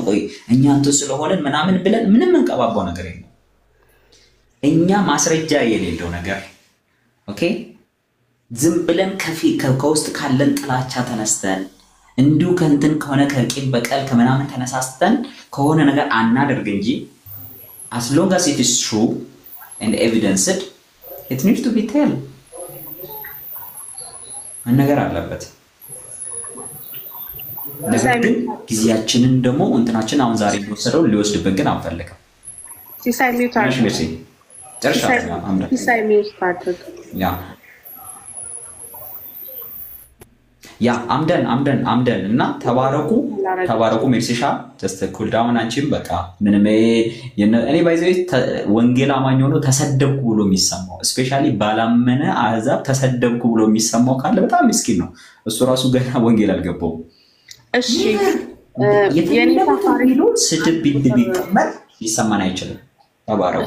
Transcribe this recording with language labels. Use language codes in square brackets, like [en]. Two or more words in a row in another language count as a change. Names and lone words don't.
[am] ቆይ እኛ እንትን ስለሆነን ምናምን ብለን ምንም እንቀባባው ነገር የለም። እኛ ማስረጃ የሌለው ነገር ኦኬ ዝም ብለን ከውስጥ ካለን ጥላቻ ተነስተን እንዲሁ ከእንትን ከሆነ ከቂም በቀል ከመናምን ተነሳስተን ከሆነ ነገር አናደርግ እንጂ [en] as long as it is true and evidenced it needs to be told [am] ነገር አለበት። ነገር ግን ጊዜያችንን ደግሞ እንትናችን አሁን ዛሬ ወሰደው ሊወስድብን ግን አንፈልግም። ሲሳይ ሚውታር ሲሳይ ሚውታር ያ አምደን እና ተባረኩ ሜርሲሻ [en] just cool down [am] አንቺም በቃ ምንም እኔ ባይዘይ ወንጌል አማኝ ሆኖ ተሰደብኩ ብሎ የሚሰማው ስፔሻሊ ባላመነ አህዛብ ተሰደብኩ ብሎ የሚሰማው ካለ በጣም ምስኪን ነው። እሱ ራሱ ገና ወንጌል አልገባውም። እሺ የኔ ታፋሪሎ ስድብ ቢቀመጥ ሊሰማን አይችልም። ተባረኩ